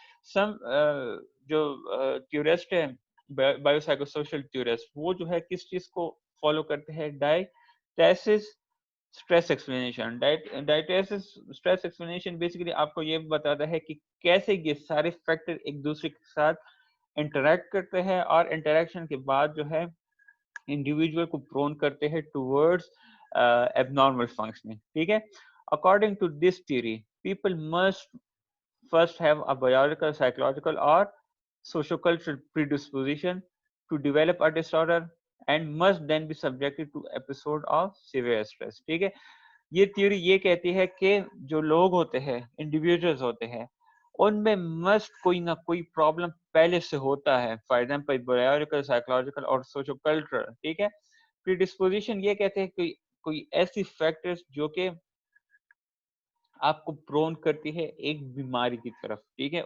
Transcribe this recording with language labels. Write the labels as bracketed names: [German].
[Urdu] سم جو تھیورسٹ ہے bio psycho social theorist وہ جو ہے کس چیز کو فالو کرتے ہیں tacit stress explanation. tacit stress explanation basically آپ کو یہ بتاتا ہے کہ کیسے یہ سارے فیکٹر ایک دوسرے کے ساتھ انٹریکٹ کرتے ہیں اور انٹریکشن کے بعد جو ہے انڈیویجول کو پرون کرتے ہیں ٹوورڈز ایبنارمل فنکشننگ. ٹھیک ہے. [English] According to this theory people must first have a biological, psychological or sociocultural predisposition to develop a disorder and must then be subjected to episode of severe stress. [Urdu] ٹھیک ہے. یہ theory یہ کہتی ہے کہ جو لوگ ہوتے ہیں انڈیویجولز ہوتے ہیں ان میں مسٹ کوئی نہ کوئی پرابلم پہلے سے ہوتا ہے. فار ایگزامپل بایولوجیکل سائیکولوجیکل اور سوشو کلچرل. ٹھیک ہے. پریڈسپوزیشن یہ کہتے ہیں کہ کوئی ایسی فیکٹرز جو کہ آپ کو پرون کرتی ہے ایک بیماری کی طرف. ٹھیک ہے.